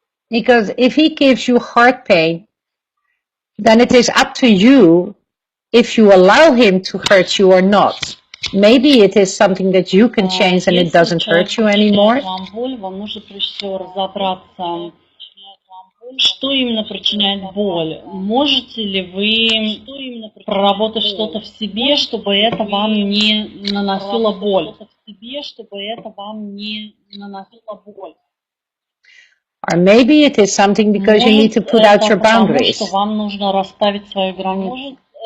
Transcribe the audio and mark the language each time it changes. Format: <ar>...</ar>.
<en>Because if he gives you heart pain, then it is up to you if you allow him to hurt you or not. Maybe it is something that you can change and it doesn't hurt you anymore.</en> <ru>Вам боль, вам нужно прежде всего разобраться, что именно причиняет боль. Можете ли вы проработать что-то в себе, чтобы это вам не наносило боль?</ru> <en>Or maybe it is something because you need to put out your boundaries.</en> <ru>Потому что вам нужно расставить свои границы.</ru>